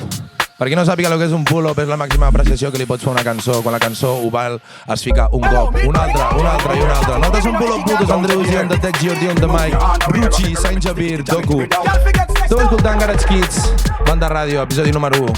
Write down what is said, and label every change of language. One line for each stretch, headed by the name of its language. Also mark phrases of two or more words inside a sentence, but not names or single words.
Catalan: Per qui no sàpiga el que és un pull-up, és la màxima apreciació que li pots fer a una cançó. Quan la cançó ho val, es fica un cop, un altre i un altre. Nosaltres som pull-up putos, Andreuzi,
English: on the tech,
Catalan: Gior,
English: on the mic,
Catalan: Ruxi, Jabir, Dokku. Esteu escoltant KIDDS, Vanta Radio, episodi número 1.